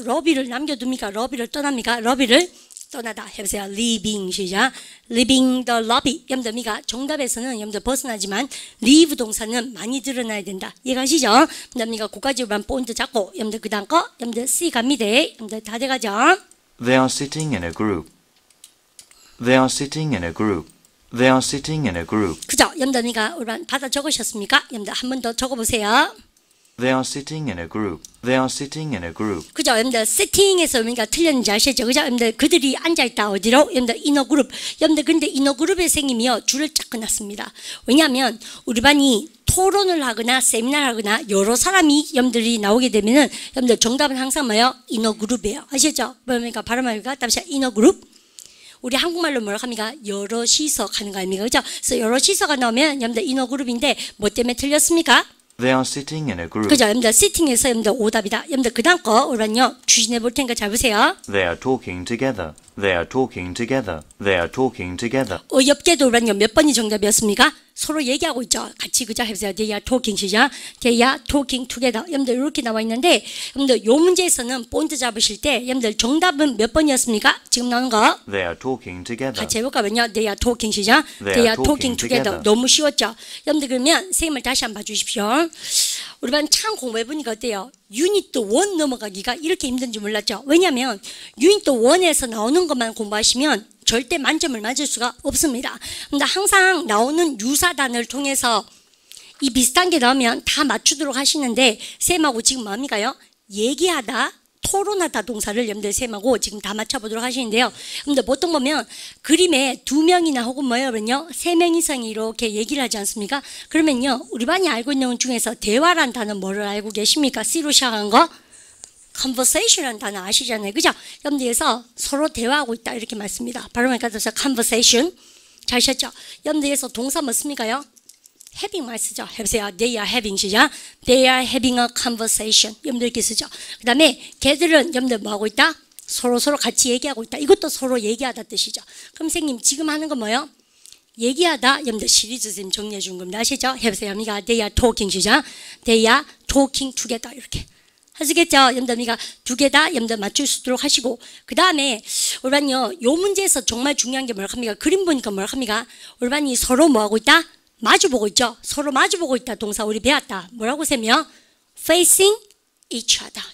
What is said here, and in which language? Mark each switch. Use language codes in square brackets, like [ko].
[ko] 러비를 남겨둡니까? 러비를 떠납니까? 러비를 떠나다 해보세요. [en] leaving 시작. leaving the lobby. [ko] 여러분들 정답에서는 여러분들 벗어나지만 leave 동사는 많이 드러나야 된다. 이해가시죠? 여러분들 그까지만 포인트 잡고 여러분들 그 다음 거 여러분들 C 갑니다. 여러분들 다 돼가죠? [en] They are sitting in a group. They are sitting in a group. They are sitting in a group. [ko] 그죠? 여러분들 우리 받아 적으셨습니까? 여러분들 한 번 더 적어보세요. [en] They are sitting in a group. They are sitting in a group. [ko] 그죠? 여러분들 sitting에서 틀렸는지 아시죠? 그죠? 여러분들 그들이 앉아있다 어디로? 여러분들 [en] in a group. [ko] 여러분들 근데 in a group의 생님이요 줄을 쫙 끊었습니다. 왜냐하면 우리 반이 토론을 하거나 세미나를 하거나 여러 사람이 여러분들이 나오게 되면은 여러분들 정답은 항상 뭐예요? 인어그룹이에요. 아시죠? 그러니까 발음하니까 답시 인어그룹. 우리 한국말로 뭐라고 합니까? 여럿이서 가는 거 아닙니까? 그죠? 그래서 여럿이서가 나오면 여러분들 인어그룹인데 뭐 때문에 틀렸습니까? [en] They are sitting in a group. [ko] 그죠? 여러분들 시팅에서 여러분들 오답이다. 여러분들 그 다음 거 오늘은요 주진해 볼 테니까 잘 보세요. [en] They are talking together. They are talking together. They are talking together. [ko] 어이없게도 오늘은요 몇 번이 정답이었습니까? 서로 얘기하고 있죠. 같이 그죠? 해보세요. [en] They are talking 시작. They are talking together. [ko] 여러분들 이렇게 나와 있는데 여러분들 요 문제에서는 본드 잡으실 때 여러분들 정답은 몇 번이었습니까? 지금 나오는 거 [en] They are talking together. [ko] 같이 해볼까요? [en] They are talking 시작. They are talking together. together. [ko] 너무 쉬웠죠? 여러분들 그러면 선생님을 다시 한번 봐주십시오. 우리 반 참 공부해보니까 어때요? 유닛 1 넘어가기가 이렇게 힘든지 몰랐죠? 왜냐하면 유닛 1에서 나오는 것만 공부하시면 절대 만점을 맞을 수가 없습니다. 근데 항상 나오는 유사단을 통해서 이 비슷한 게 나오면 다 맞추도록 하시는데 쌤하고 지금 뭡니까요? 얘기하다 토론하다 동사를 여러분들 쌤하고 지금 다 맞춰보도록 하시는데요. 여러분들 보통 보면 그림에 2명이나 혹은 뭐예요? 3명 이상이 이렇게 얘기를 하지 않습니까? 그러면요 우리 반이 알고 있는 것 중에서 대화란 단어 뭐를 알고 계십니까? C로 시작한 거? conversation이라는 단어 아시잖아요. 그죠? 여러분들에서 서로 대화하고 있다 이렇게 말습니다. 발음을 가져서 conversation 잘 쉬었죠? 여러분들에서 동사 뭐 씁니까요? having 말 쓰죠. 해보세요. [en] They are having 시작. They are having a conversation. [ko] 여러분들 이렇게 쓰죠. 그 다음에 걔들은 여러분들 뭐 하고 있다? 서로 같이 얘기하고 있다. 이것도 서로 얘기하다 뜻이죠. 그럼 선생님 지금 하는 건 뭐예요? 얘기하다 여러분들 시리즈 선생님 정리해 준 겁니다. 아시죠? 해보세요. [en] They are talking 시작. They are talking together 이렇게. [ko] 하시겠죠? 여러분들 두 개 다 여러분들 맞출 수 있도록 하시고 그 다음에 우리 반요 요 문제에서 정말 중요한 게 뭐라고 합니까? 그림 보니까 뭐라고 합니까? 우리 반이 서로 뭐 하고 있다? 마주보고 있죠? 서로 마주보고 있다 동사 우리 배웠다. 뭐라고 쌤이요? [en] facing each other.